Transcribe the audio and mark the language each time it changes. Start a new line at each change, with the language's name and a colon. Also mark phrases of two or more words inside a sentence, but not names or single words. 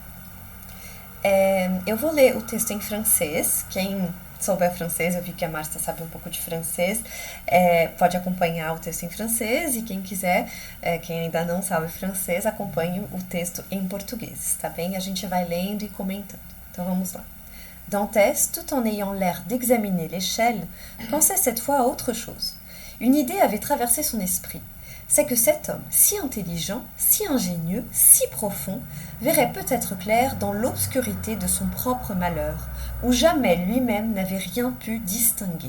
Portuguese: Eu vou ler o texto em francês. Quem souber francês, eu vi que a Márcia sabe um pouco de francês, pode acompanhar o texto em francês, e quem quiser, quem ainda não sabe francês, acompanhe o texto em português, tá bem? A gente vai lendo e comentando. Então vamos lá.
French: Dantès, tout en ayant l'air d'examiner l'échelle, pensait cette fois à autre chose. Une idée avait traversé son esprit. C'est que cet homme, si intelligent, si ingénieux, si profond, verrait peut-être clair dans l'obscurité de son propre malheur, où jamais lui-même n'avait rien pu distinguer.